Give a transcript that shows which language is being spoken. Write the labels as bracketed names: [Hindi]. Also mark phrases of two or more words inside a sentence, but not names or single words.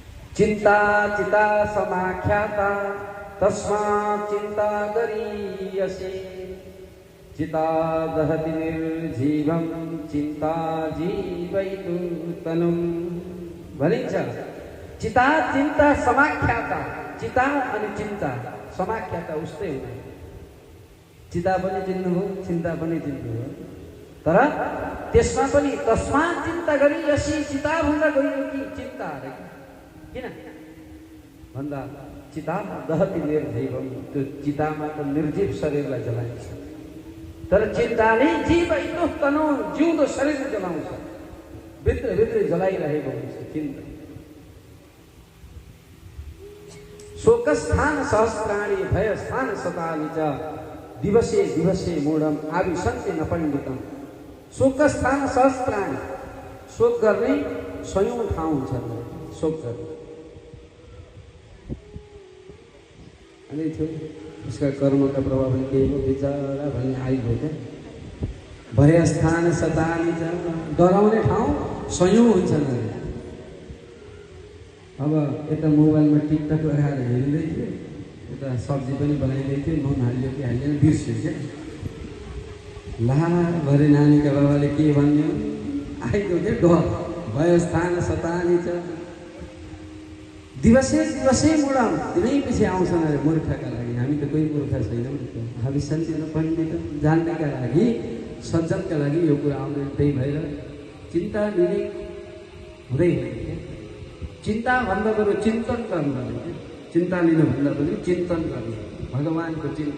[Sanskrit] चिन्ता चिता समाख्याता तस्मात् चिन्ता गरीयसे चिता दहति निर्जीवं चिन्ता जीवयितु तनुं भनिन्छ। चिता चिन्ता समाख्याता, [Nepali] चिता अनि चिन्ता समाख्याता उस्तै हुँदैन। चिता पनि चिन्नुभयो, चिन्ता पनि चिन्नुभयो, तर त्यसमा पनि [Sanskrit] तस्मात् चिन्ता गरियसी, [Nepali] चिता भन्दा गइयो कि चिन्ता अरे किन भन्दा [Sanskrit] चिता दहति निर्जीवम, [Nepali] त्यो चितामा त निर्जीव शरीरलाई जलाइन्छ, तर चिन्ताले [Sanskrit] जीवयितु तनु [Nepali] जिउँदो शरीरले जलाउँछ, भित्रभित्रै जलाइरहेको हुन्छ चिन्ता। [Sanskrit] शोकस्थान सहस्राणि भयस्थान शतानि च दिवसे दिवसे मूढम आविशन्ति न पण्डितम। शोकस्थान सहस्राणि, [Nepali] शोक गर्ने 100औं ठाउँ हुन्छ शोक गर्ने। अनि थियो उसका कर्मका प्रभावले केही हो बिचारा भन्ने आइगयो क्या। [Sanskrit] भयस्थान शतानि च, [Nepali] डराउने ठाउँ 100औं हुन्छन्। अब यता मोबाइलमा टिकटक लगाएर हेर्दै थियो, यता सब्जी पनि बनाइँदै थियो, नुन हाल्यो कि हाल्यो बिर्स्यो क्या। ला भरे नानीका बाबाले के भन्यो आइगयो क्या डर। [Sanskrit] भयस्थान शतानि च दिवसे दिवसे मुडम, [Nepali] दिनै पछि आउँछन् अरे मूर्खका लागि। हामी त कोही मूर्ख छैनौँ। [Sanskrit] भविष्यन्ति न पण्डित, [Nepali] जान्नेका लागि सज्जनका लागि यो कुरा आउँदैन। त्यही भएर चिन्ता लिने हुँदैन। चिन्ता भन्दा बरु चिन्तन गर्नु भने, चिन्ता लिनु भन्दा पनि चिन्तन गर्नु, भगवानको चिन्तन।